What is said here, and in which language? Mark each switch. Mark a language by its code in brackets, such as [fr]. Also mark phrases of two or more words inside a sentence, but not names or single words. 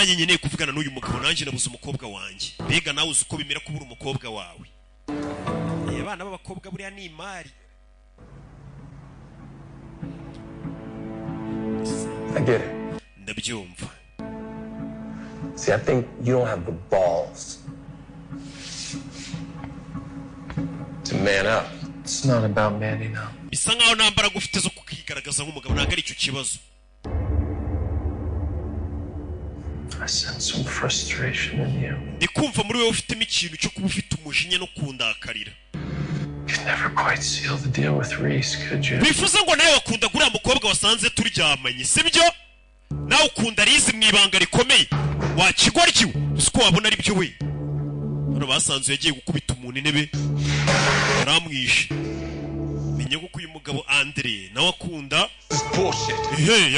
[en] I get it. See, I think you don't have the balls to man up. It's not about manning up. [rw] Bisa nkaho nta mbaraga ufite zo kukigaragaza nk'umugabo ntabwo ari icyo kibazo. [en] I sense some frustration in you. [rw] Ndi kumva muri wewe ufitemo ikintu cyo kuba ufite umujinya no kundakarira. [en] You never quite sealed the deal with Reese, could you? [rw] Bifuza ngo nawe wakunda guriya mukobwa wasanze turyamanye, sibyo? Nawe ukunda Liz mu ibanga rikomeye. Wakigoryiwe, uko wabona ari byo we. Hano basanze yagiye gukubita umuntu intebe. Yaramwishe. Menye ko uyu mugabo Andre nawe akunda bullshit.